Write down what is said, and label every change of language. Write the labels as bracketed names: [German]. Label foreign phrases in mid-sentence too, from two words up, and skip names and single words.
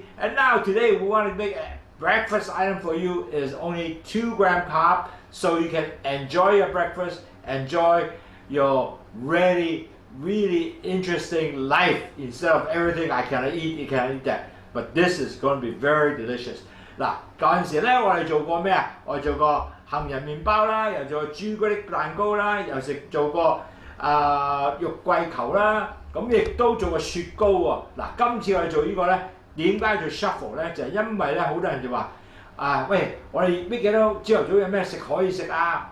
[English] And now today we want to make a breakfast item for you. Is only 2 gram carb, so you can enjoy your breakfast, enjoy your really interesting life instead of everything I cannot eat, you cannot eat that. But this is going to be very delicious. [Cantonese] 嗱，嗰陣時咧，我哋做過咩啊？我哋做過杏仁麵包啦，又做過朱古力蛋糕啦，又做過肉桂球啦，咁亦都做過雪糕喎。嗱，今次我哋做呢個咧，點解做 shuffle 咧？就係因為咧，好多人就話喂，我哋呢幾多朝頭早有咩食可以食啊？